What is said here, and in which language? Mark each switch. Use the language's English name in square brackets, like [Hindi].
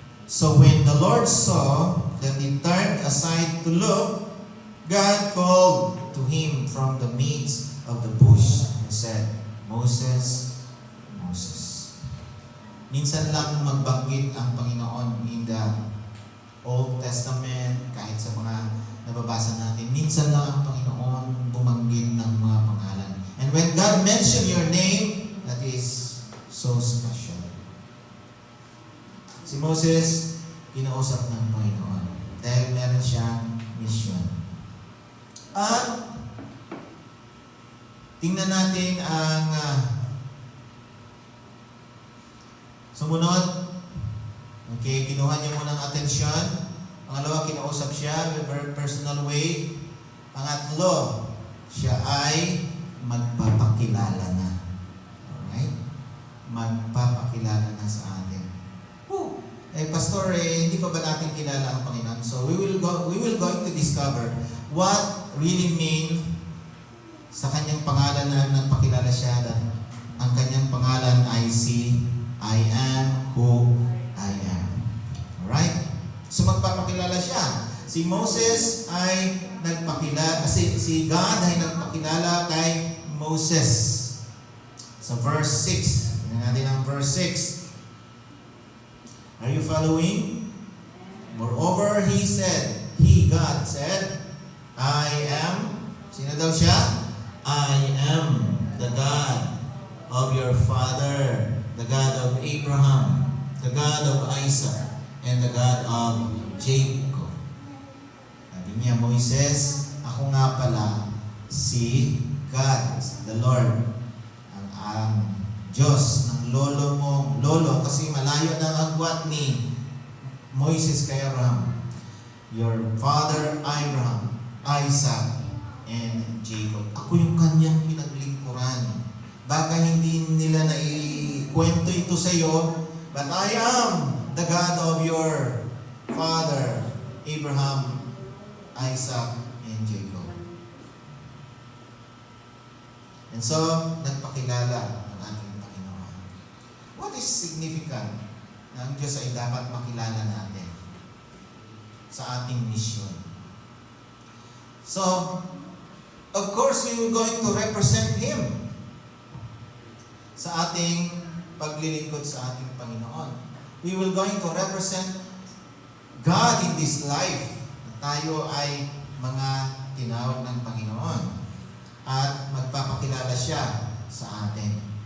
[English] So when the Lord saw that he turned aside to look, God called to him from the midst of the bush and said, Moses, Moses. [Filipino] Minsan lang magbanggit ang Panginoon [English] in the Old Testament, [Filipino] kahit sa mga nababasa natin, minsan lang ang Panginoon bumanggit ng mga pangalan. [English] And when God mentioned your name, that is so special. [Filipino] Si Moses, kinausap ng Panginoon dahil meron siyang mission. At tingnan natin ang sumunod. Okay, kinuha niya muna ng atensyon. Pangalawa, kinausap siya [English] in a very personal way. [Filipino] Pangatlo, siya ay magpapakilala na. Alright? Magpapakilala na sa atin. Pastor, hindi pa ba natin kilala ang Panginoon? [English] So we will going to discover what really mean [Filipino] sa kanyang pangalan na nagpakilala siya. Ang kanyang pangalan ay si I am who I am. Alright? So magpapakilala siya. Si Moses ay nagpakilala, si God ay nagpakilala kay Moses. Sa verse 6. Tingnan natin ang verse 6. [English] Are you following? Moreover, God said, I am, [Filipino] sino daw siya? [English] I am the God of your father, the God of Abraham, the God of Isaac, and the God of Jacob. [Filipino] Sabi niya, Moises, ako nga pala si God, the Lord, ang Diyos ng lolo kasi malayo ng agwat ni Moises kay Abraham. [English] Your father Abraham, Isaac, and Jacob. [Filipino] Ako yung kanyang pinaglingkuran. Baka hindi nila naikwento ito sa iyo, [English] but I am the God of your father Abraham, Isaac, and Jacob. [Filipino] And so, nagpakilala ng ating Panginoon. [English] What is significant [Filipino] na ang Diyos ay dapat makilala natin sa ating mission? [English] So, of course, we were going to represent Him [Filipino] sa ating paglilingkod sa ating Panginoon. [English] We will going to represent God in this life. [Filipino] Tayo ay mga tinawag ng Panginoon. At magpapakilala siya sa atin.